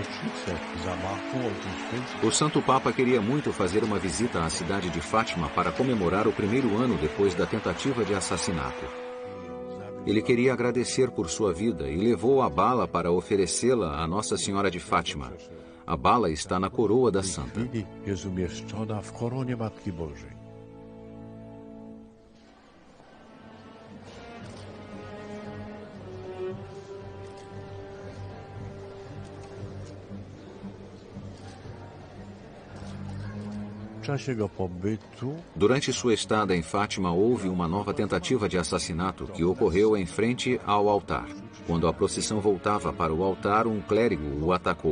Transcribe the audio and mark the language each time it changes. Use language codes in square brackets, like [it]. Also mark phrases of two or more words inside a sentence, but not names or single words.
[pt] O Santo Papa queria muito fazer uma visita à cidade de Fátima para comemorar o primeiro ano depois da tentativa de assassinato. Ele queria agradecer por sua vida e levou a bala para oferecê-la a Nossa Senhora de Fátima. A bala está na coroa da santa. [pl] Jest umieszczona w koronie Matki Bożej. W czasie jego pobytu [pt] Durante sua estada em Fátima, houve uma nova tentativa de assassinato que ocorreu em frente ao altar. Quando a procissão voltava para o altar, um clérigo o atacou.